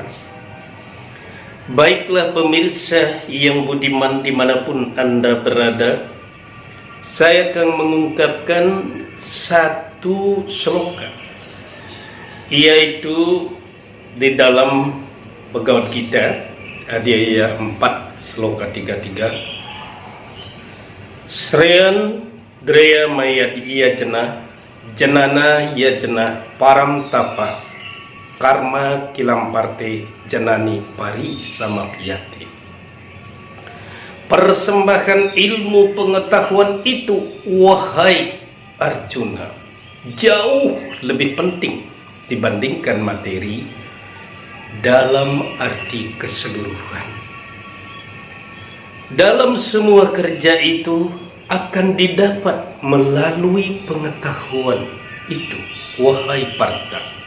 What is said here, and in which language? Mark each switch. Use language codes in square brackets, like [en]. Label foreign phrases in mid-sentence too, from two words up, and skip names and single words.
[id] Baiklah pemirsa yang budiman dimanapun Anda berada, saya akan mengungkapkan satu sloka, yaitu di dalam Bhagavad Gita Adhyaya 4 sloka 33. [sa] Sreyan Dreya Mayat Yajana Janana Yajana Param Tapa Karma Kilamparte Janani Pari Samapyati. [id] Persembahan ilmu pengetahuan itu, wahai Arjuna, jauh lebih penting dibandingkan materi dalam arti keseluruhan. Dalam semua kerja itu akan didapat melalui pengetahuan itu, wahai Partha.